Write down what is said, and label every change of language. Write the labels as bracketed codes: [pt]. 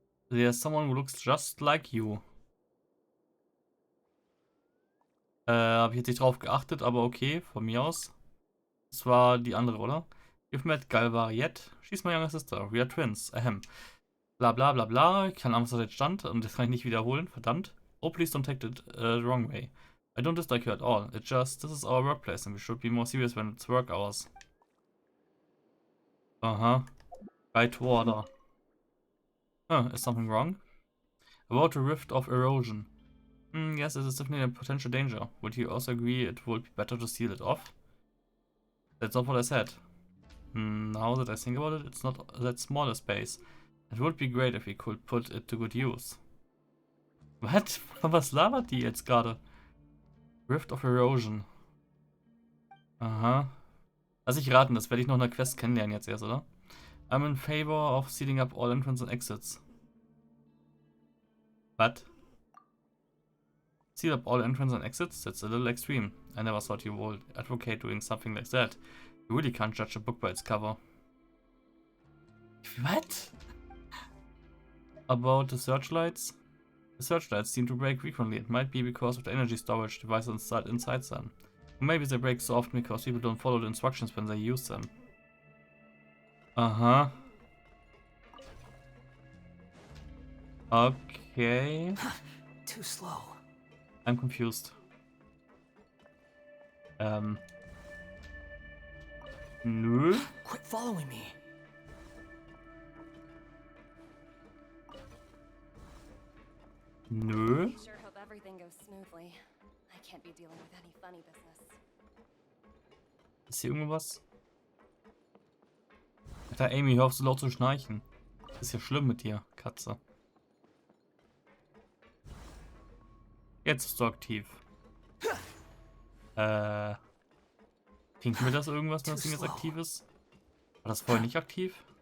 [en] There's someone who looks just like you. [de] Habe ich jetzt nicht drauf geachtet, aber okay, von mir aus. Das war die andere, oder? [en] You've met Galva yet? She's my younger sister. We are twins. Ahem. Bla bla bla bla. [de] Keine Ahnung, was da jetzt stand. Und das kann ich nicht wiederholen. Verdammt. [en] Oh, please don't take it the wrong way. I don't dislike you at all. It's just, this is our workplace and we should be more serious when it's work hours. Aha. Right order. Is something wrong? About the rift of erosion. Yes, it is definitely a potential danger. Would you also agree it would be better to seal it off? That's not what I said. Now that I think about it, it's not that small a space. It would be great if we could put it to good use. What? [de] Was labert die jetzt gerade? Rift of Erosion. Aha. Lass ich raten, das werde ich noch in der Quest kennenlernen jetzt erst, oder? [en] I'm in favor of sealing up all entrances and exits. What? Seal up all entrances and exits? That's a little extreme. I never thought you would advocate doing something like that. You really can't judge a book by its cover. What? About the searchlights? The searchlights seem to break frequently. It might be because of the energy storage device inside them. Or maybe they break so often because people don't follow the instructions when they use them. Aha. Okay. Too slow. I'm confused. [de] Nö. [en] Quit following me. [de] Nö. [en] Sure hope everything goes smoothly. I can't be dealing with any funny business. [de] Ist hier irgendwas? Alter, Amy, hör auf so laut zu schnarchen. Das ist ja schlimm mit dir, Katze. Jetzt bist du aktiv. Klingt mir das irgendwas, wenn das Ding jetzt aktiv ist? War das vorher nicht aktiv?